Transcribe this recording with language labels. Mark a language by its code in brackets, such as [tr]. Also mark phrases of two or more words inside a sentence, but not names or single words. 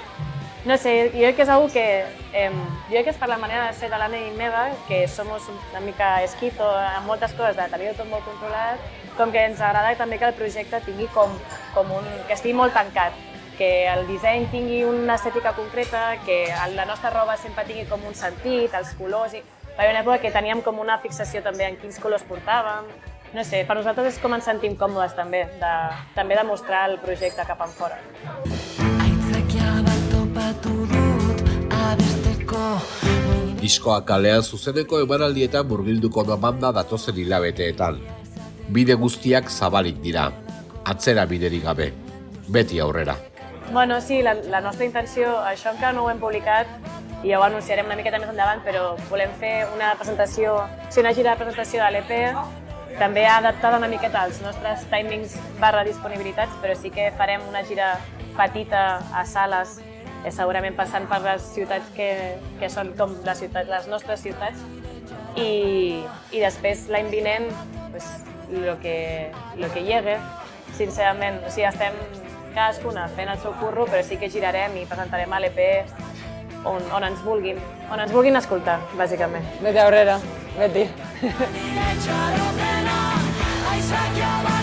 [ca] No sé, jo crec que és algo que, jo crec que és per la manera de ser de l'Anna i meva, que som una mica esquizo en moltes coses, de tenir tot molt controlat, com que ens agrada també que el projecte tingui com un, que estigui molt tancat. que el disseny tingui una estètica concreta, que la nostra roba sempre tingui com un sentit, els colors... Va haver una època que teníem com una fixació també en quins colors portàvem. No sé, per nosaltres és com ens sentim còmodes també de mostrar el projecte cap enfora. [eu] Aitzakia bat topatu dut abesteko. Diskoa kalean zuzeneko emanaldietan murgilduko da banda datozen hilabeteetan. Bide guztiak zabalik dira, atzera biderik gabe, beti aurrera. [ca] Bueno, sí, la nostra intenció, això encara no ho hem publicat i ja ho anunciarem una miqueta més endavant, però volem fer una gira de presentació de l'EP, també adaptada una miqueta als nostres timings / disponibilitats, però sí que farem una gira petita a sales, segurament passant per les ciutats que són com les nostres ciutats, i després l'any vinent, [es] pues, lo que llegue, [ca] sincerament. O sigui, estem cadascuna fent el seu curro, però sí que girarem i presentarem a l'EP on ens vulguin escoltar, bàsicament. [eu] Beti aurrera, beti. Nire txaropena, aitzakia